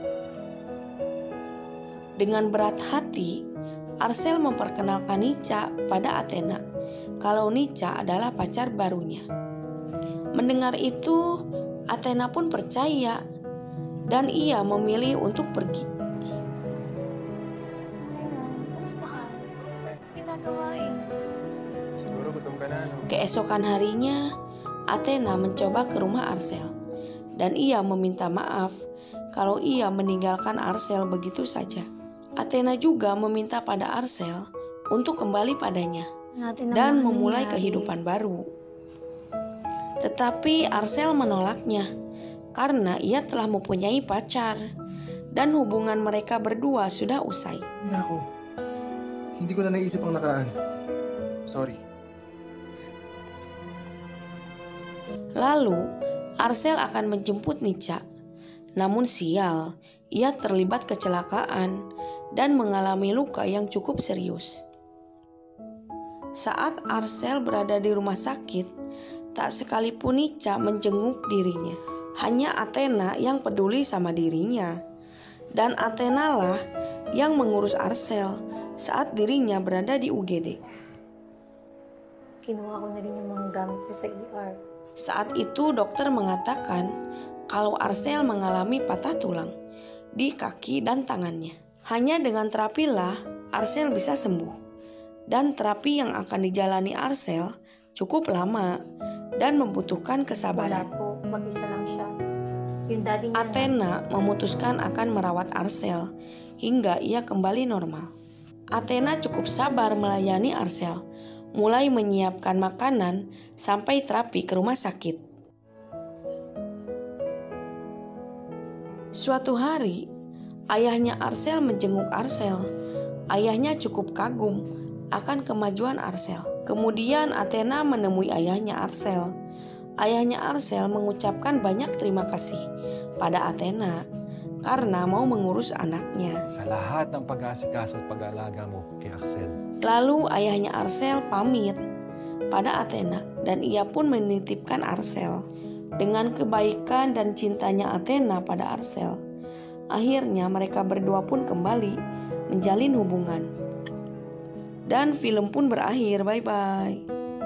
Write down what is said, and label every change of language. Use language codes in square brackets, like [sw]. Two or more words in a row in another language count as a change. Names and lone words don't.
[id] Dengan berat hati, Arcel memperkenalkan Nica pada Athena kalau Nica adalah pacar barunya. Mendengar itu, Athena pun percaya dan ia memilih untuk pergi. [tl] Kamusta ka? Ginagawain. Siguro gutom ka na, no? [id] Keesokan harinya, Athena mencoba ke rumah Arcel dan ia meminta maaf kalau ia meninggalkan Arcel begitu saja. Athena juga meminta pada Arcel untuk kembali padanya dan memulai kehidupan baru. Tetapi Arcel menolaknya karena ia telah mempunyai pacar dan hubungan mereka berdua sudah usai. [tl] Naku, hindi ko na naisip ang nakaraan. [en] Sorry. [id] Lalu, Arcel akan menjemput Nica. Namun sial, ia terlibat kecelakaan dan mengalami luka yang cukup serius. Saat Arcel berada di rumah sakit, tak sekalipun Nica menjenguk dirinya. Hanya Athena yang peduli sama dirinya. Dan Athena lah yang mengurus Arcel saat dirinya berada di UGD. [tl] Kinuha ko na rin yung mga gamit ko sa ER. [id] Saat itu dokter mengatakan kalau Arcel mengalami patah tulang di kaki dan tangannya. Hanya dengan terapilah Arcel bisa sembuh. Dan terapi yang akan dijalani Arcel cukup lama dan membutuhkan [tl] Wala [id] kesabaran. [tl] po, mag-isa lang siya. Yung daddy niya [id] Athena memutuskan akan merawat Arcel hingga ia kembali normal. Athena cukup sabar melayani Arcel, mulai menyiapkan makanan sampai terapi ke rumah sakit. Suatu hari, ayahnya Arcel menjenguk Arcel. Ayahnya cukup kagum akan kemajuan Arcel. Kemudian Athena menemui ayahnya Arcel. Ayahnya Arcel mengucapkan banyak terima kasih pada Athena karena mau mengurus anaknya. Sa lahat ng pag-aasikaso at pag-aalaga mo kay Axel. Lalu ayahnya Arcel pamit pada Athena dan ia pun menitipkan Arcel. Dengan kebaikan dan cintanya Athena pada Arcel, akhirnya mereka berdua pun kembali menjalin hubungan. Dan film pun berakhir. Bye-bye.